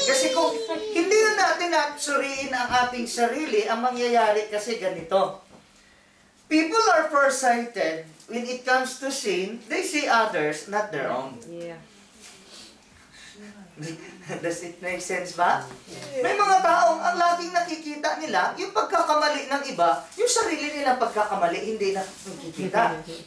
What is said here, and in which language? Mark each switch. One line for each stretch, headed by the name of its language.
Filipino: Kasi kung hindi na natin suriin ang ating sarili, ang mangyayari kasi ganito.
English: People are farsighted when it comes to sin. They see others, not their own. Yeah. Does it make sense ba?
Filipino: May mga taong ang laging nakikita nila, yung pagkakamali ng iba, yung sarili nilang pagkakamali, hindi na nakikita.